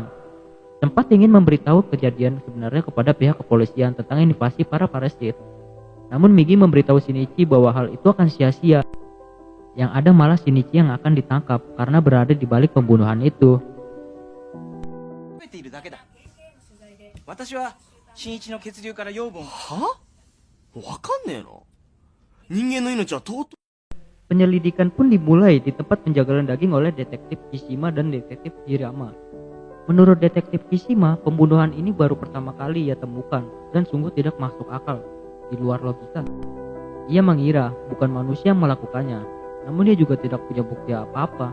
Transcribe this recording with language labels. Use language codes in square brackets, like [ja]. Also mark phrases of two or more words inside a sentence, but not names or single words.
[id] Sempat ingin memberitahu kejadian sebenarnya kepada pihak kepolisian tentang invasi para parasit. Namun Migi memberitahu Shinichi bahwa hal itu akan sia-sia. Yang ada malah Shinichi yang akan ditangkap karena berada di balik pembunuhan itu. [ja] ているだけだ。私は新一の血流から養分は？わかんねえの。人間の命は尊い。 [id] Penyelidikan pun dimulai di tempat penjagalan daging oleh detektif Kishima dan detektif Hirama. Menurut detektif Kishima, pembunuhan ini baru pertama kali ia temukan dan sungguh tidak masuk akal, di luar logika. Ia mengira bukan manusia yang melakukannya, namun dia juga tidak punya bukti apa-apa.